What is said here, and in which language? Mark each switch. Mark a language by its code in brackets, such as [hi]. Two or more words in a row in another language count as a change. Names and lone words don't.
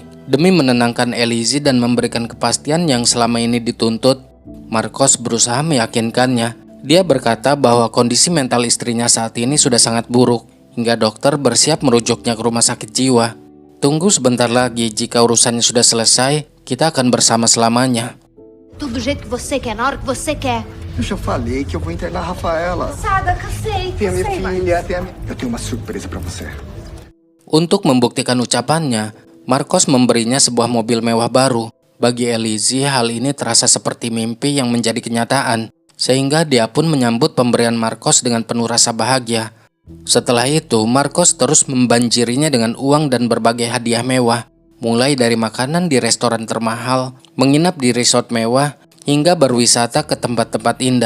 [id] Demi menenangkan Elise dan memberikan kepastian yang selama ini dituntut, Marcos berusaha meyakinkannya. Dia berkata bahwa kondisi mental istrinya saat ini sudah sangat buruk, hingga dokter bersiap merujuknya ke rumah sakit jiwa. Tunggu sebentar lagi, jika urusannya sudah selesai, kita akan bersama selamanya. [pt] Tudo do jeito que você quer, na hora que você quer. Eu já falei que eu vou internar a Rafaela. Cansada, cansei. Tem a minha filha, Eu tenho uma surpresa pra você. [id] Untuk membuktikan ucapannya, Marcos memberinya sebuah mobil mewah baru. Bagi Elise, hal ini terasa seperti mimpi yang menjadi kenyataan, sehingga dia pun menyambut pemberian Marcos dengan penuh rasa bahagia. Setelah itu, Marcos terus membanjirinya dengan uang dan berbagai hadiah mewah, mulai dari makanan di restoran termahal, menginap di resort mewah, hingga berwisata ke tempat-tempat indah.